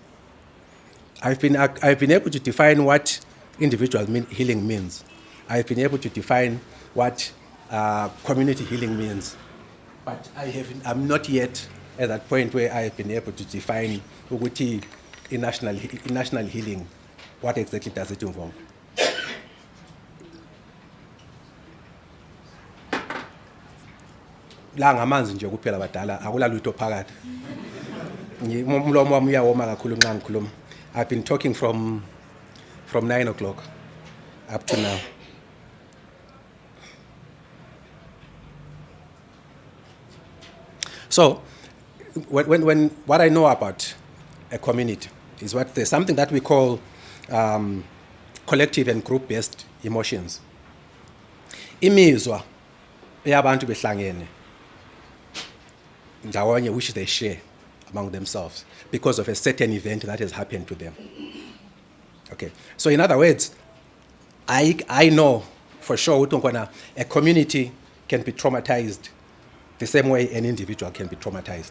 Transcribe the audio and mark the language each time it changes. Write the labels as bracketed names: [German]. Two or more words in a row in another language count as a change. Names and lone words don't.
[English] I've been able to define what individual healing means. I've been able to define what community healing means. But I'm not yet at that point where I've been able to define in national healing, what exactly does it involve. [North Ndebele] La ngamanzi nje kuphela badala akulalutho phakathi. Umlomo wami uyawoma kakhulu nxa ngikhuluma. [English] I've been talking from 9 o'clock up to now. So, when what I know about a community is there's something that we call collective and group-based emotions. [North Ndebele] Imizwa eyabantu behlangene ndawonye [English] which they share among themselves because of a certain event that has happened to them. [North Ndebele] Okay. [English] So in other words, I know for sure a community can be traumatized the same way an individual can be traumatized.